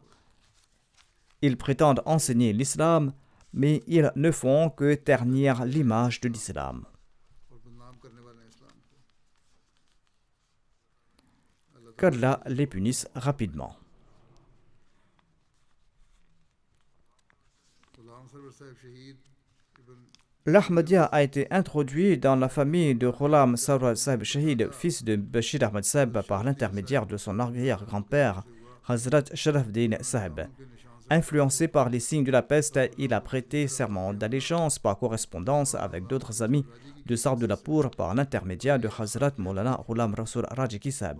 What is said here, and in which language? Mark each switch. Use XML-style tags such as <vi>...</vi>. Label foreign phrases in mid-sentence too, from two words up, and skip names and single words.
<fr>Ils prétendent enseigner l'islam, mais ils ne font que ternir l'image de l'islam.</fr> <ur>اور بدنام کرنے والے ہیں اسلام کو</ur> <fr>Qu'Allah les punisse rapidement.</fr> <ur>गुलाम सरवर साहब शहीद इब्न</ur> <fr>L'Ahmadiyya a été introduit dans la famille de Ghulam Sarwar Sahib Shahid, fils de Bashir Ahmad Sahib, par l'intermédiaire de son arrière-grand-père, Hazrat Sharafdin Sahib. Influencé par les signes de la peste, il a prêté serment d'allégeance par correspondance avec d'autres amis de Sardulapur par l'intermédiaire de Hazrat Maulana Ghulam Rasoul Rajiki Sahib.</fr>